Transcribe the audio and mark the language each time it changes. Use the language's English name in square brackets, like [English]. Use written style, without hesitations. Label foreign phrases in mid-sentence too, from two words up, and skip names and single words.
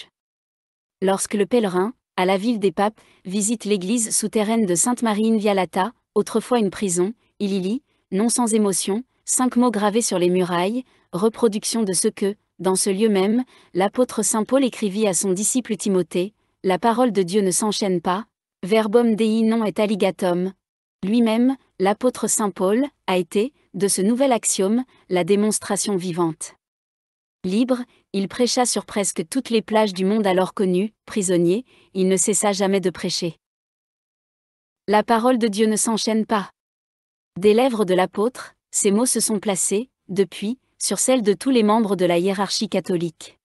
[French] Lorsque le pèlerin, à la ville des papes, visite l'église souterraine de Sainte-Marie in Vialata, autrefois une prison, il y lit, non sans émotion, 5 mots gravés sur les murailles, reproduction de ce que, dans ce lieu même, l'apôtre saint Paul écrivit à son disciple Timothée, la parole de Dieu ne s'enchaîne pas, [Latin] verbum Dei non et alligatum. [French] Lui-même, l'apôtre saint Paul, a été, de ce nouvel axiome, la démonstration vivante. Libre, il prêcha sur presque toutes les plages du monde alors connues, prisonnier, il ne cessa jamais de prêcher. La parole de Dieu ne s'enchaîne pas. Des lèvres de l'apôtre, ces mots se sont placés, depuis, sur celles de tous les membres de la hiérarchie catholique.